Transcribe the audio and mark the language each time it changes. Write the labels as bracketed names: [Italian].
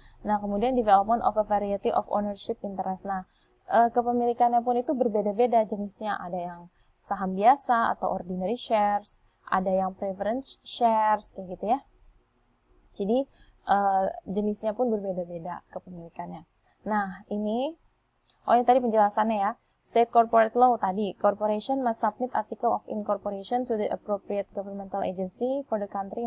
[Indonesian] Nah, kemudian [English] development of a variety of ownership interest. [Indonesian] Nah, kepemilikannya pun itu berbeda-beda jenisnya. Ada yang saham biasa atau ordinary shares, ada yang preference shares kayak gitu ya. Jadi jenisnya pun berbeda-beda kepemilikannya. Nah, ini tadi penjelasannya ya. [English] State corporate law [Indonesian] tadi, [English] corporation must submit article of incorporation to the appropriate governmental agency for the country.